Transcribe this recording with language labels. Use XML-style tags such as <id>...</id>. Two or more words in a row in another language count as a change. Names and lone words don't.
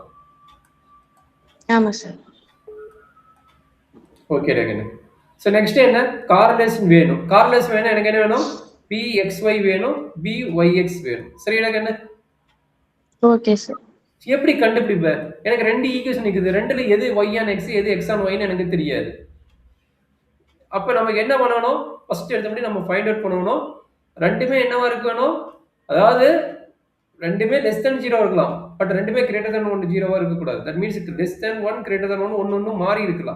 <ta>ஆமா சார். ஓகே ரகன்.</ta> <en>so next</en> <ta>என்ன, கார்லேஷன் வேணும். கார்லேஷன் வேணும், எனக்கு என்ன வேணும், pxy வேணும், byx வேணும். சரி ரகன்.</ta> <en>okay sir.</en> <ta>எப்படி கண்டுபிடிப்ப? எனக்கு ரெண்டு ஈக்குவேஷன் இருக்குது, ரெண்டுல எது</ta> <en>y on x</en> <ta>எது</ta> <en>x on y</en> <ta>ன்னு எனக்கு தெரியாது. அப்ப நமக்கு என்ன பண்ணணும், ஃபர்ஸ்ட் எடுத்தபடி நம்ம</ta> <en>find out</en> <ta>பண்ணணும். ரெண்டுமே என்னவா இருக்கணும், அதாவது ரெண்டுமே</ta> <en>less than 0</en> <ta>இருக்கலாம், பட் ரெண்டுமே</ta> <en>greater than 1</en> <ta>0வா இருக்கக்கூடாது.</ta> <en>that means less than 1 greater than 1</en> <ta>ஒன்னு மாறி இருக்கலாம்.</ta>